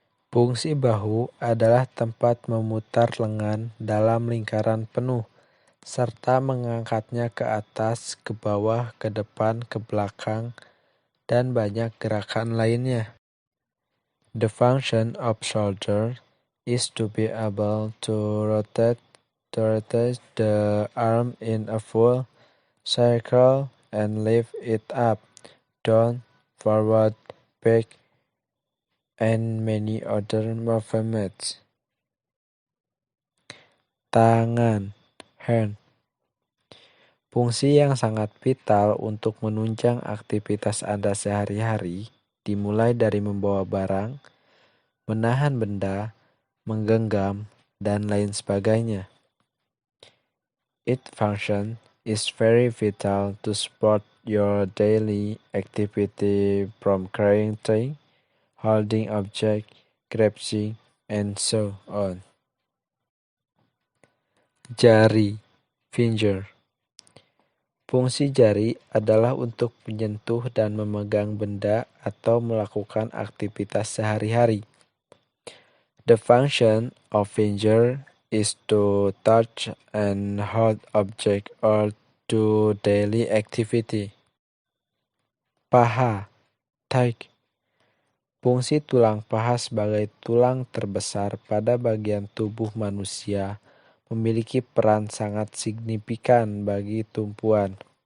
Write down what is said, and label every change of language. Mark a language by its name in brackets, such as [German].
[Indonesian] Fungsi bahu adalah tempat memutar lengan dalam lingkaran penuh, serta mengangkatnya ke atas, ke bawah, ke depan, ke belakang, dan banyak gerakan lainnya. [English] The function of shoulder is to be able to rotate the arm in a full circle and lift it up, down, forward, back, and many other movements. [Indonesian] Tangan, hand. Fungsi yang sangat vital untuk menunjang aktivitas Anda sehari-hari dimulai dari membawa barang, menahan benda, menggenggam, dan lain sebagainya. [English] Its function is very vital to support your daily activity from carrying things, holding objects, grasping, and so on. [Indonesian] Jari, finger. Fungsi jari adalah untuk menyentuh dan memegang benda atau melakukan aktivitas sehari-hari. [English] The function of finger is to touch and hold object or do daily activity. [Indonesian] Paha, thigh. Fungsi tulang paha sebagai tulang terbesar pada bagian tubuh manusia memiliki peran sangat signifikan bagi tumpuan.